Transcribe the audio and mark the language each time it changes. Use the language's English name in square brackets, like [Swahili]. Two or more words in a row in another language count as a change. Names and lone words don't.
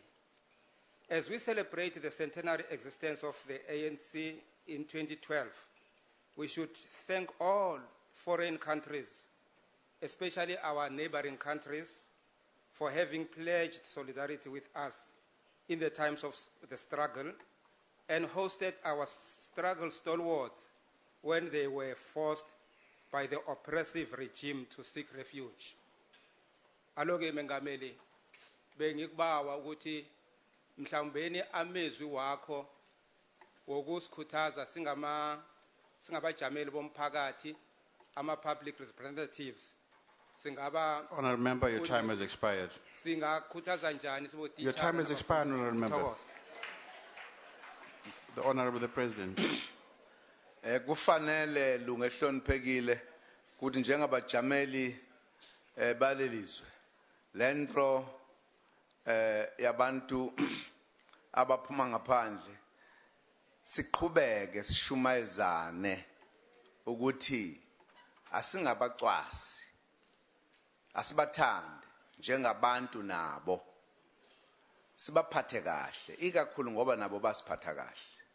[English] As we celebrate the centenary existence of the ANC in 2012, we should thank all foreign countries, especially our neighboring countries, for having pledged solidarity with us in the times of the struggle and hosted our struggle stalwarts when they were forced by the oppressive regime to seek refuge. [Zulu] Aloke Mengameli, bengikubawa ukuthi mhlawumbeni amezwi wakho wokusikhuthaza singabajameli bomphakathi ama- [English] public representatives. Honourable Member, your time has expired. Your time has expired, Honourable Member. The Honourable President. [Zulu] Kufanele lungehloniphekile ukuthi njengabajameli balelizwe lento yabantu abaphuma ngaphandle siqhubeke sishumayezane ukuthi asingabacwasi asibathande njengabantu nabo sibaphathe kahle ikakhulu ngoba nabo basiphatha kahle